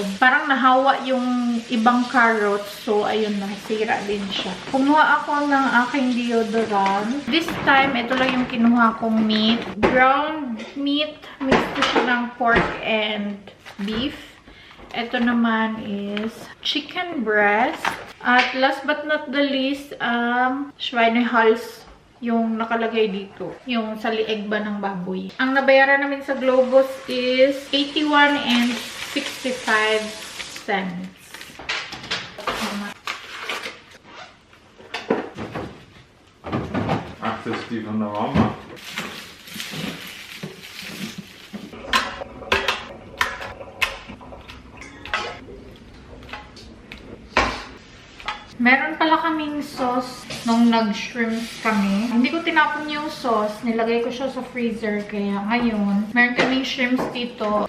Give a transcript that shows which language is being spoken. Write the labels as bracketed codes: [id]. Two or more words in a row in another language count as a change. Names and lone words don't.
[tl] Parang nahawa yung ibang carrots. So, ayun, nasira din siya. Kumuha ako ng aking deodorant. [en] This time, [tl] ito lang yung kinuha kong meat. [en] Ground meat. [tl] Mix ko siya ng [en] pork and beef. [tl] Ito naman is [en] chicken breast. At last but not the least, [tl] Schweinehals yung nakalagay dito. Yung sa lieg ba ng baboy. Ang nabayaran namin sa Globos is 81 and 65 cents. [de] Ach, das ist die von der Mama. [tl] Meron pala kaming sauce nung nag-shrimp kami. Hindi ko tinapon yung sauce. Nilagay ko siya sa freezer. Kaya ngayon, meron kaming shrimps dito.